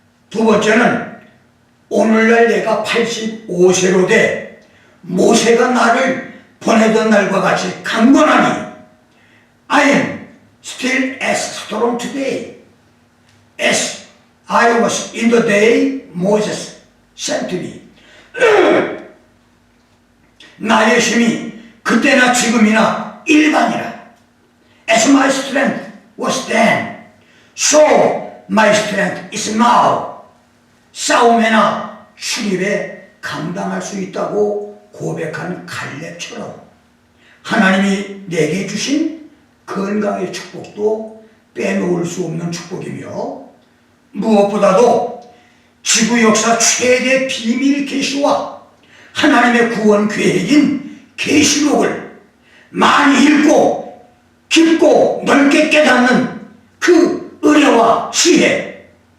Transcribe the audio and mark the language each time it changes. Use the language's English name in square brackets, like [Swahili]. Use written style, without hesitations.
[Korean] 두 번째는 오늘날 내가 85세로 돼 모세가 나를 보내던 날과 같이 강건하니 [English] I am still as strong today as I was in the day Moses sent me. [Korean] 나의 힘이 그때나 지금이나 일반이라. [English] As my strength was then, so my strength is now. [Korean] 싸움에나 출입에 감당할 수 있다고 고백한 갈렙처럼 하나님이 내게 주신 건강의 축복도 빼놓을 수 없는 축복이며, 무엇보다도 지구 역사 최대 비밀 계시와 하나님의 구원 계획인 계시록을 많이 읽고 깊고 넓게 깨닫는 그 은혜와 지혜,